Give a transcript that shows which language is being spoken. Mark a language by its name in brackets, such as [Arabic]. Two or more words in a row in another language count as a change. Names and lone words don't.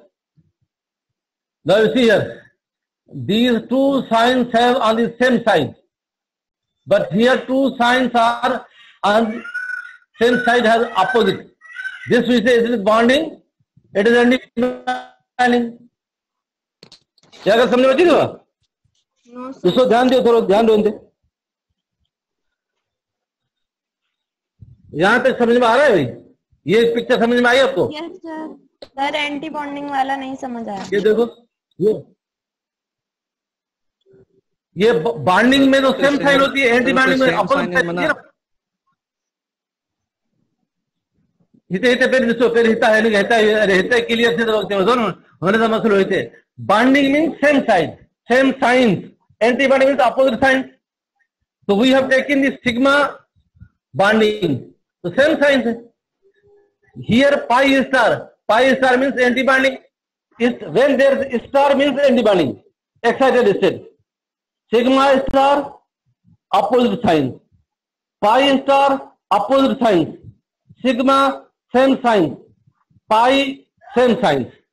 [English] Now you see here, these two signs have on the same side, but here two signs are on the same side has opposite. This we say it is bonding, it is anti-bonding. [Hindi] क्या अगर समझ में नहीं हुआ? इसको ध्यान दो थोड़ा ध्यान दो इनसे. यहाँ तक समझ में आ रहा है भाई? ये पिक्चर समझ में आई आपको? [English] yes sir. sir anti bonding [Hindi] वाला नहीं समझ आया। ये देखो, ये बॉन्डिंग में तो [English] same sign [Hindi] होती है, [English] anti bonding [Hindi] में [English] opposite sign [Hindi] है। [Sindhi] हिते हिते पेर ॾिसो, पेर हिता है नहीं हिते क्लियर थी तो होने का मसलो हिते। [English] bonding means same sign, same signs, anti bonding means opposite sign. So we have taken the sigma bonding, so same signs. Here pi star means anti-bonding. Is when there is star means anti-bonding, excited state. Sigma star opposite signs, pi star opposite signs, sigma same signs, pi same signs.